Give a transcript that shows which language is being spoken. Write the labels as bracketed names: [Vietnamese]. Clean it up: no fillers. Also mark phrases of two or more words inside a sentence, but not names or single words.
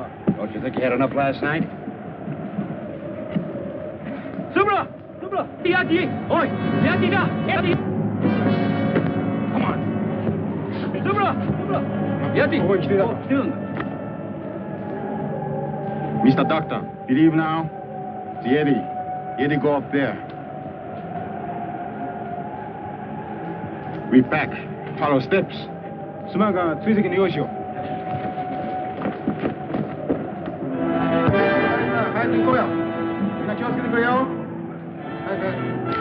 [English] Don't you think you had enough last night? Subra! Subra! Yeti! Oi! Yeti da! Yeti! Come on. Subra! Subra! Yeti! [Japanese] Oh, 来てる。来てるんだ。 [English] Mr. Doctor, believe now? The Yeti. Yeti go up there. We back. Follow steps. [Japanese] 島が追跡の用意しよう。早く行こうよ。みんな気をつけてくれよ。早く。